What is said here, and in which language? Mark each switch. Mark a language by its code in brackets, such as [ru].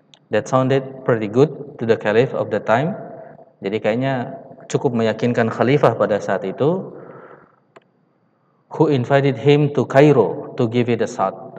[en] That sounded pretty good to the caliph of the time. [id] Jadi kayaknya cukup meyakinkan khalifah pada saat itu. [en] Who invited him to Cairo to give it a shot.